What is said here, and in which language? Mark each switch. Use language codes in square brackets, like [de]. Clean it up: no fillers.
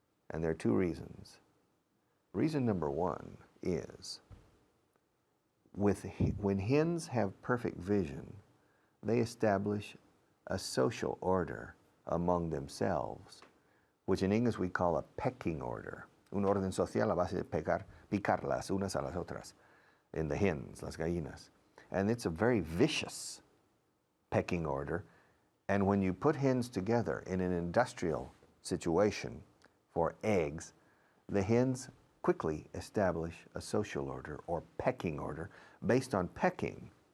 [en] And there are two reasons. Reason number one is, when hens have perfect vision, they establish a social order among themselves, which in English we call a pecking order. [es] Un orden social a base de picarlas unas a las otras, [en] in the hens, [es] las gallinas. [en] And it's a very vicious pecking order. And when you put hens together in an industrial situation for eggs, the hens quickly establish a social order or pecking order based on pecking.